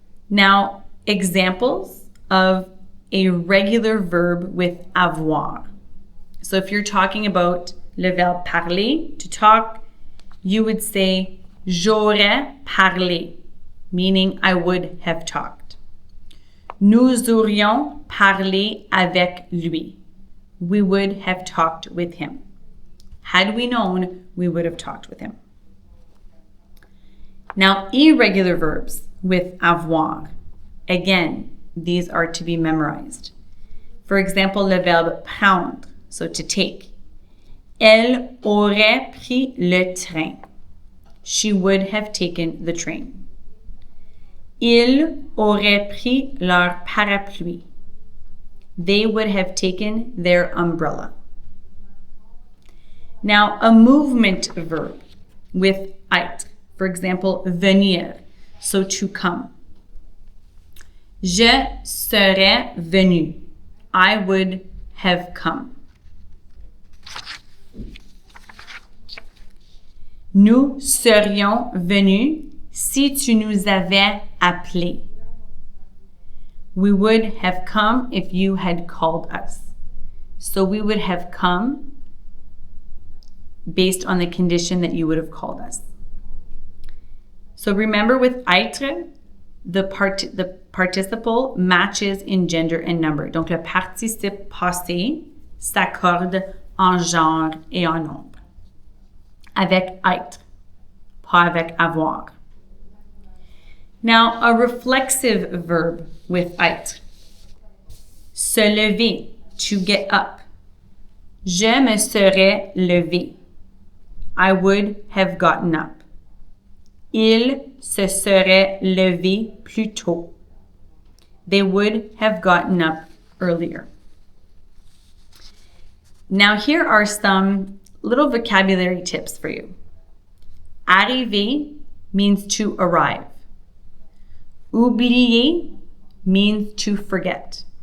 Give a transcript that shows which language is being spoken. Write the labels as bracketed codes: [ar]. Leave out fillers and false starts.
[en] Now, examples of a regular verb with avoir. So if you're talking about le verbe parler, to talk, you would say [fr] j'aurais parlé, [en] meaning I would have talked. [fr] Nous aurions parlé avec lui. [en] We would have talked with him. Had we known, we would have talked with him. Now, irregular verbs with avoir. Again, these are to be memorized. For example, le verbe prendre, so to take. [fr] Elle aurait pris le train. [en] She would have taken the train. [fr] Ils auraient pris leur parapluie. [en] They would have taken their umbrella. Now, a movement verb with être. For example, venir, so to come. [fr] Je serais venu. [en] I would have come. [fr] Nous serions venus si tu nous avais appelés. [en] We would have come if you had called us. So we would have come based on the condition that you would have called us. So remember with être, the participle matches in gender and number. [fr] Donc le participe passé s'accorde en genre et en nombre. Avec être, pas avec avoir. [en] Now, a reflexive verb with être. Se lever, to get up. [fr] Je me serais levé. [en] I would have gotten up. [fr] Il se serait levé plus tôt. [en] They would have gotten up earlier. Now, here are some little vocabulary tips for you. Arriver means to arrive. Oublier means to forget.